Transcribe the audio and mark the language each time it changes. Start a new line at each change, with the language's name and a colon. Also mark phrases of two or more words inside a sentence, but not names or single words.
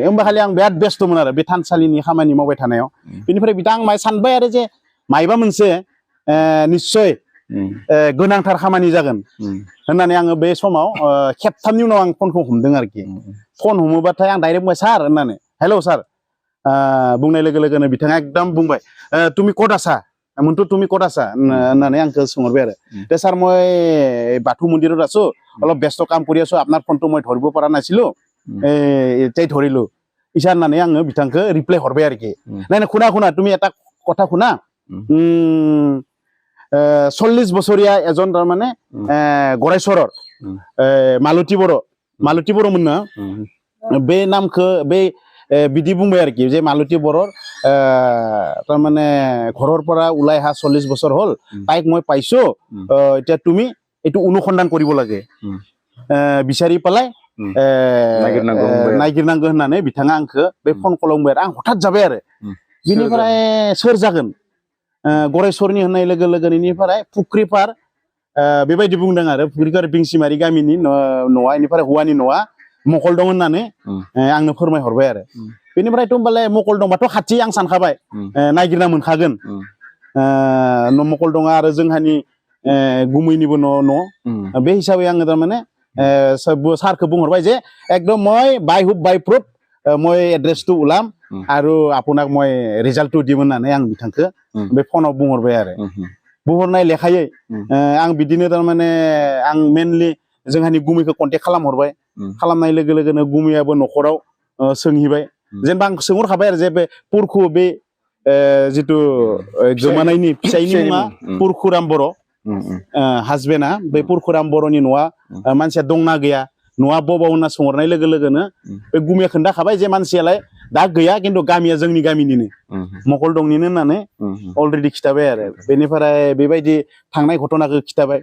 Bodo: होमबा खालि आं बिराद बेस्थ'मोन आरो बे थानसालिनि खामानि मावबाय थानायाव। बेनिफ्राय बिथां आं सानबाय आरो जे मायबा मोनसे निस्सय गोनांथार खामानि जागोन होननानै आङो बे समाव खेबथामनि उनाव आं फनखौ हमदों आरोखि। फन हमोबाथाय आं डाइरेक्ट बुंबाय सार होननानै, हेलौ सार बुंनाय लोगो लोगोनो बिथाङा एकदम बुंबाय
Assamese: তুমি ক'ত আছা
Bodo: मोनथ'
Assamese: তুমি ক'ত আছা
Bodo: होननानै आंखौ सोंहरबाय आरो दे सार
Assamese: মই বাথৌ মন্দিৰত আছো, অলপ ব্যস্ত কাম কৰি আছো, আপোনাৰ ফোনটো মই ধৰিব পৰা নাছিলো, এতিয়াই ধৰিলো ইছা
Bodo: होननानै आङो बिथांखौ रिप्लाय हरबाय आरोखि।
Assamese: নাই নাই শুনা তুমি এটা কথা শুনা, 40 বছৰীয়া এজন তাৰমানে
Bodo: गरेस्वरर मालती बर'मोन ना बे नामखौ बे बिदि बुंबाय आरोखि जे मालती बर'र
Assamese: তাৰমানে ঘৰৰ পৰা ওলাই হা 40 বছৰ হ'ল, তাইক মই পাইছো, এতিয়া তুমি এইটো অনুসন্ধান কৰিব লাগে, বিচাৰি পেলাই
Bodo: नागिरनांगौ होननानै बिथाङा आंखौ बे फन कलाव बुंबाय आरो आं हठात जाबाय आरो बिनिफ्राय सोर जागोन गरेस्वरनि होननाय लोगो लोगोनो इनिफ्राय फुख्रिपार बेबायदि बुंदों आरो फुख्रिपार बिंसिमारि गामिनि न'आ इनिफ्राय हौवानि न'आ मकलदं होननानै आंनो फोरमायहरबाय आरो बेनिफ्रायथ' होमबालाय मकलदंबाथ' खाथि आं सानखाबाय नागिरना मोनखागोन। मकलदंआ आरो जोंहानि गुमैनिबो न' बे हिसाबै आङो थारमाने सारखौ बुंहरबाय जे एकदम
Assamese: মই বাই হুপ বাই প্ৰুফ মই এড্ৰেছটো ওলাম আৰু আপোনাক মই ৰিজাল্টটো দিম
Bodo: होननानै आं बिथांखौ बे फनाव बुंहरबाय आरो बुंहरनाय लेखायै आं बिदिनो थारमाने आं मेनलि जोंहानि गुमैखौ कन्टेक्ट खालामहरबाय। खालामनाय लोगो लोगोनो गुमैयाबो न'खराव सोंहैबाय, जेनेबा आं सोंहरखाबाय आरो जे बे पुरखु बे जिथु गोमानायनि फिसायनि मुङा पुरखुराम बर', हासबेन्डआ बे पुरखुराम बर'नि न'आ मानसिया दंना गैया, न'आ बबाव होनना सोंहरनाय लोगो लोगोनो बे गुमैया खोन्थाखाबाय जे मानसियालाय दा गैया खिन्थु गामिया जोंनि गामिनिनो मकलदंनिनो होननानै अलरेडि खिथाबाय आरो बेनिफ्राय बेबायदि थांनाय घटनाखौ खिथाबाय।